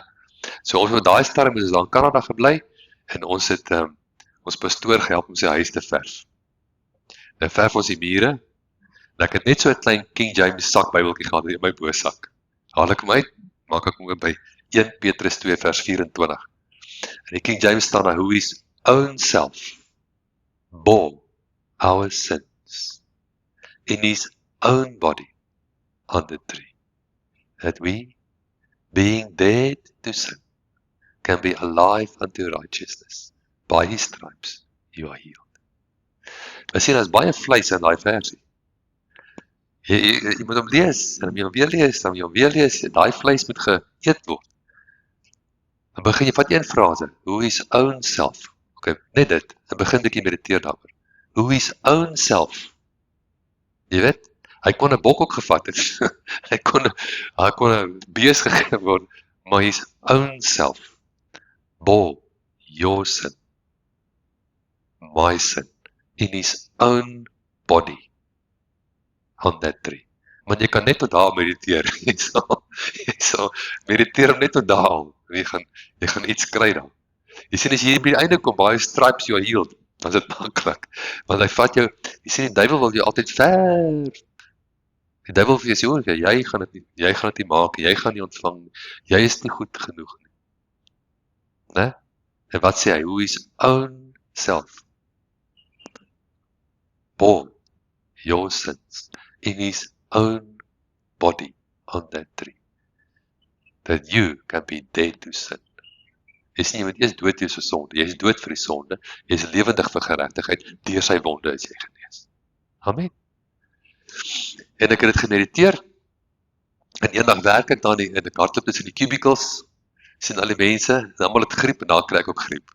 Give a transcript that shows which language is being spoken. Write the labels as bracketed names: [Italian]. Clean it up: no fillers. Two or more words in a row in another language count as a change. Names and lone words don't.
[Afrikaans] So ons met daai stadium is daar in Kanada gebly en ons het ons pastoor gehelp om sy huis te verf. Nou verf ons die mure. En ek het net so 'n klein King James sak Bybeltjie gehad in my bosak. Haal ek hom uit, maak ek hom oop by 1 Petrus 2 vers 24. En die King James staan daar, [English] who his own self bore our sins in his own body on the tree, that we, being dead to sin, can be alive unto righteousness. By his stripes you are healed. [Afrikaans] Ons sien daar's baie vleis in daai versie. Jy moet hom lees, en jy hom weer lees, en jy hom weer lees, daai vleis moet geëet word. Dan begin jy vat een frase, [English] who his own self. [Afrikaans] Okay, net dit, dan begin ek mediteer daaroor. [English] Who his own self. [Afrikaans] Jy weet, hy kon 'n bok ook gevat het. hy kon 'n bees gegee word, maar [English] his own self bore your sin, my sin, in his own body on that tree. [Afrikaans] Want jy kan net tot daar mediteer. Jy sal mediteer om net tot daar. Jy gaan iets kry dan. Jy sien as jy by die einde kom, [English] by stripes you are healed, [Afrikaans] dan is dit maklik. Want hy vat jou, jy sien die duiwel wil jou altyd ver. Die duiwel wil vir jou sê, jy gaan dit nie maak, jy gaan nie ontvang, jy is nie goed genoeg nie. Né? En wat sê hy? [English] Who his own self bore your sins in his own body on that tree, that you can be dead to sin. [Afrikaans] Jy sien, jy moet eers dood wees vir sonde, jy is dood vir die sonde, jy is lewendig vir geregtigheid, deur sy wonde is jy genees. Amen. En ek het dit gemediteer, en eendag werk ek daar en ek hardloop tussen die cubicles, sien al die mense, en almal het griep, en daar kry ek ook griep.